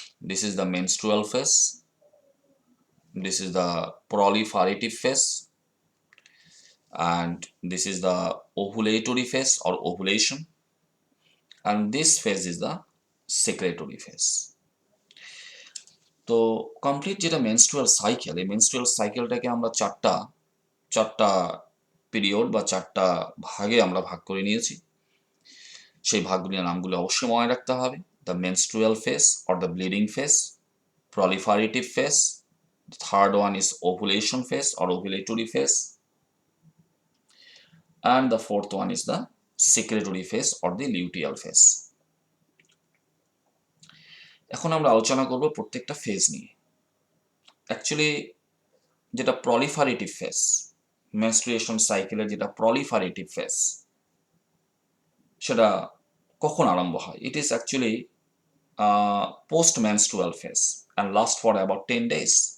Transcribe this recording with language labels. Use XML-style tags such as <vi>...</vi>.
<en>This is the menstrual phase, this is the proliferative phase, and this is the ovulatory phase or ovulation, and this phase is the secretory phase.</en> <bn>তো complete যেটা menstrual cycle, এই menstrual সাইকেলটাকে আমরা চারটা period বা চারটা ভাগে আমরা ভাগ করে নিয়েছি। সেই ভাগগুলির নামগুলো অবশ্যই মনে রাখতে হবে।</bn> <en>The menstrual phase or the bleeding phase, proliferative phase, the third one is ovulation phase or ovulatory phase, and the fourth one is the secretory phase or the luteal phase.</en> <bn>এখন আমরা আলোচনা করব প্রত্যেকটা ফেজ নিয়ে। Actually যেটা proliferative phase, menstruation সাইকেলের যেটা proliferative phase, সেটা কখন আরম্ভ হয়?</bn> <en>It is actually post menstrual phase and last for about 10 days.</en>